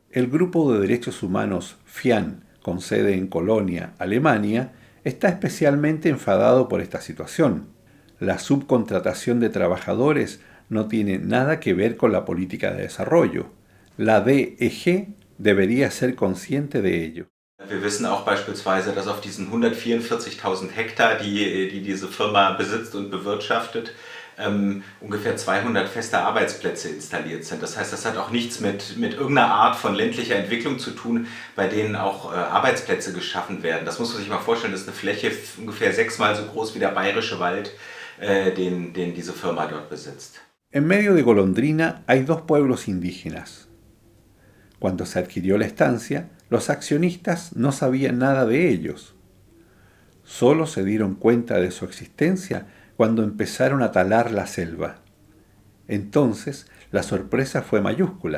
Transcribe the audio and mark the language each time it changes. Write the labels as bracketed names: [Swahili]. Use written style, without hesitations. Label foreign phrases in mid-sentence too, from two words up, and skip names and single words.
[Spanish] El grupo de derechos humanos FIAN, con sede en Colonia, Alemania, está especialmente enfadado por esta situación. La subcontratación de trabajadores no tiene nada que ver con la política de desarrollo. La DEG debería ser consciente de ello. [German] Wir wissen auch beispielsweise, dass auf diesen 144.000 Hektar, die diese Firma besitzt und bewirtschaftet, ungefähr 200 feste Arbeitsplätze installiert sind. Das heißt, das hat auch nichts mit irgendeiner Art von ländlicher Entwicklung zu tun, bei denen auch Arbeitsplätze geschaffen werden. Das muss man sich mal vorstellen, das ist eine Fläche ungefähr 6-mal so groß wie der bayerische Wald, den diese Firma dort besitzt. [Spanish] En medio de Golondrina hay 2 pueblos indígenas. Cuando se adquirió la estancia, los accionistas no sabían nada de ellos. Solo se dieron cuenta de su existencia cuando empezaron a talar la selva. Entonces, la sorpresa fue mayúscula.